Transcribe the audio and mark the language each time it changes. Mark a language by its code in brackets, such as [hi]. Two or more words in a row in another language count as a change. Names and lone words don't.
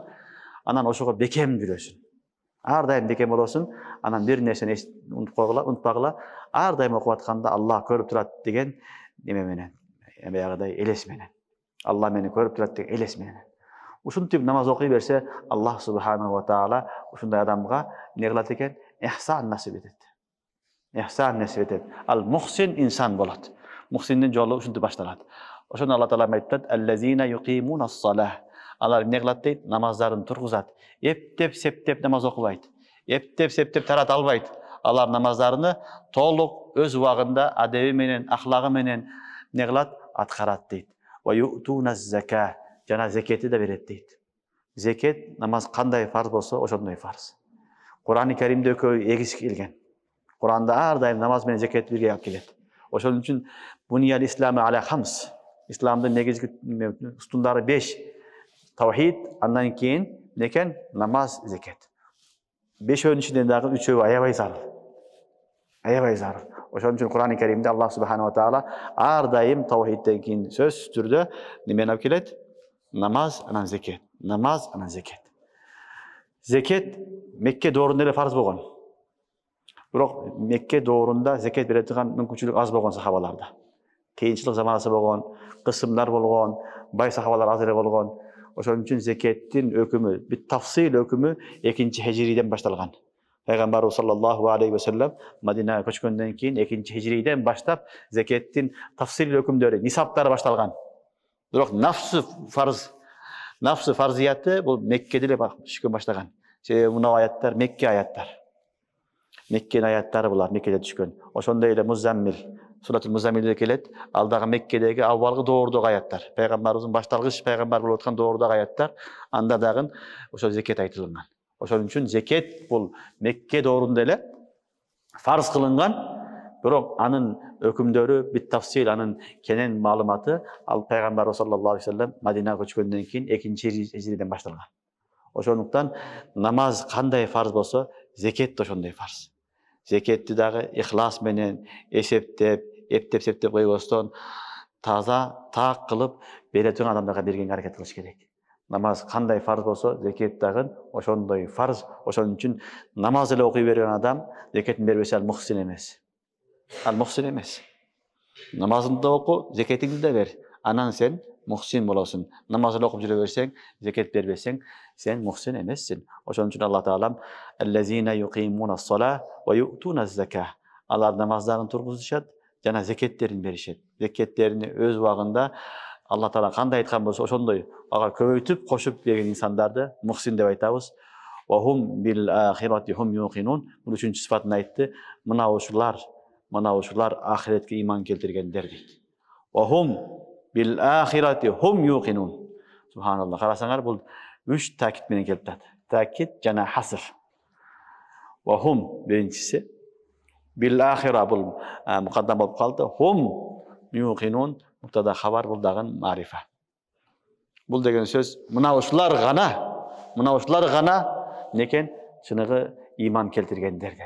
[ky] Анан ошого бекем жүрөсүң. Ар дайым бекем болосуң. Анан бир нерсени унутпагыла. Ар дайым окуп атканда Аллах көрүп турат деген неме менен, баягыдай элес менен. Аллах мени көрүп турат деген элес менен. Ушинтип намаз окуй берсе, [ar] الله سبحانه و تعالى [ky] ушундай адамга эмне кылат экен? Ихсан насип этет. Ихсан насип этет. Ал мухсин инсан болот. Мухсиндин жолу ушинтип башталат. Ошону [ar] الله تعالى [ky] айтат: [ar] "الذين يقيمون الصلاة." [ky] Алар эмне кылат дейт? Намаздарын тургузат. Эптеп, септеп намаз окубайт. Эптеп, септеп тарата албайт. Алар намаздарыны толук өз убагында адеби менен, ахлагы менен эмне кылат? Аткарат дейт. [ar] ويؤتون الزكاة. [ky] Жана закетти да берет дейт. Закет намаз кандай фарз болсо, ошондой фарз. Кур'ан-ы Каримде экөө эгиз келген. Кур'анда ар дайым намаз менен закетти бирге алып келет. Ошон үчүн [ar] بني الإسلام على خمس. [ky] Исламдын негизги устундары 5. Тавхид, андан кийин некен? Намаз, закет. 5-өөнүн ичинен дагы 3-өө аябай зарыл. Аябай зарыл. Ошон үчүн Кур'ан-ы Каримде [ar] الله سبحانه و تعالى [ky] ар дайым тавхидтен кийин сөз түрдө немени алып келет? Намаз, анан закет. Намаз, анан закет. Закет Мекке доорунда эле фарз болгон. Бирок Мекке доорунда закет бере турган мүмкүнчүлүк аз болгон сахабаларда. Кыйынчылык заманасы болгон, кысымдар болгон, бай сахабалар аз эле болгон. Ошон үчүн зекеттин өкүмү, [ar] بالتفصيل [ky] өкүмү 2-хижрийден башталган. Пайгамбарыбыз [ar] صلى الله عليه وسلم [ky] Мадинага көчкөндөн кийин 2-хижрийден баштап зекеттин тафсил өкүмдөрү, нисаптары башталган. Бирок [ar] نفس فرضيته [ky] бул Меккеде эле түшкөн баштаган. Себеби мына аяттар Мекке аяттар. Меккенин аяттары булар, Меккеде түшкөн. Ошондой эле Музаммил, Суратул Музаммилде келет, ал дагы Меккедеги аввалгы доордогу аяттар. Пайгамбарыбыздын башталгыч пайгамбар болуп аткан доордогу аяттар, анда дагы ошо зекет айтылган. Ошон үчүн зекет бул Мекке доорунда эле фарз кылынган, бирок анын өкүмдөрү [ar] بالتفصيل, [ky] анын кенен маалыматы ал пайгамбарыбыз [ar] صلى الله عليه وسلم [ky] Мадинага көчкөндөн кийин 2-хижрийден башталган. Ошондуктан намаз кандай фарз болсо, зекет да ошондой фарз. Зекетти дагы ихлас менен эптеп койбостон таза, так кылып бере турган адамдарга бергенге аракет кылыш керек. Намаз кандай фарз болсо, зекет дагы ошондой фарз. Ошон үчүн намаз эле окуй берген адам зекетин бербесе ал мухсин эмес. Ал мухсин эмес. Намазыңды да оку, зекетиңди да бер. Анан сен мухсин болосуң. Намаз эле окуп жүрө берсең, зекет бербесең, сен мухсин эмессиң. Ошон үчүн Аллах таалам [ar] الذين يقيمون الصلاة ويؤتون الزكاة. [ky] Алар намаздарын тургузушат жана зекеттерин беришет. Зекеттерини өз убагында [ar] الله تعالى [ky] кандай айткан болсо, ошондой ага көбөйтүп кошуп берген инсандарды мухсин деп айтабыз. [ar] وهم بالآخرة هم يوقنون. [ky] Бул үчүнчү сыфатын айтты. Мына ушулар ахиретке иман келтиргендер дейт. [ar] وهم بالآخرة هم يوقنون. [ky] Субханаллах. Карасаңар, бул 3 такит менен келип атат. Такит жана хаср. [ar] وهم [ky] биринчиси, [ar] بالآخرة [ky] бул мукаддам болуп калды. [ar] هم يوقنون مبتدأ خبر, [ky] бул дагы марифа. Бул деген сөз мына ушулар гана некен чыныгы иман келтиргендер деди.